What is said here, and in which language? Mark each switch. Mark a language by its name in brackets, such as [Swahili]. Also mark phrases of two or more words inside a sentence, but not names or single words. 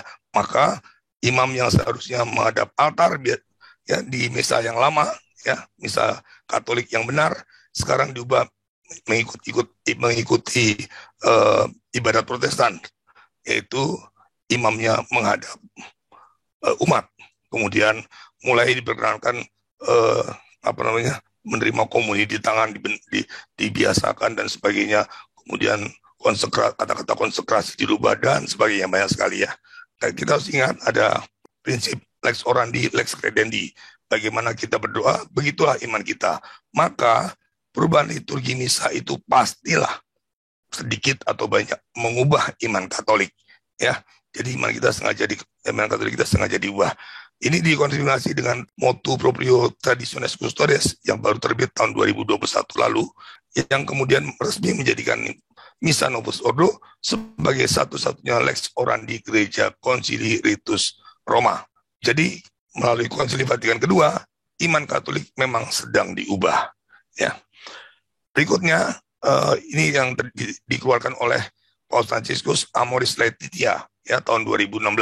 [Indonesian] Maka imam yang seharusnya menghadap altar, ya, di misa yang lama, ya, misa Katolik yang benar, sekarang diubah mengikuti ibadat Protestan, yaitu imamnya menghadap umat. Kemudian mulai diperkenalkan menerima komuni di tangan, dibiasakan dan sebagainya. Kemudian kata-kata konsekrasi dirubah dan sebagainya, banyak sekali, ya. Kita harus ingat ada prinsip [Latin] lex orandi, lex credendi. [Indonesian] Bagaimana kita berdoa, begitulah iman kita. Maka perubahan liturgi misa itu pastilah sedikit atau banyak mengubah iman Katolik, ya. Jadi iman Katolik kita sengaja diubah. Ini dikonfirmasi dengan [Latin] motu proprio [Indonesian] Traditionis Custodes yang baru terbit tahun 2021 lalu, yang kemudian resmi menjadikan Missa Novus Ordo sebagai satu-satunya [Latin] lex orandi [Indonesian] gereja Konsili Ritus Roma. Jadi melalui Konsili Vatikan kedua, iman Katolik memang sedang diubah, ya. Berikutnya ini yang dikeluarkan oleh Paus Fransiskus Amoris Laetitia, ya, tahun 2016.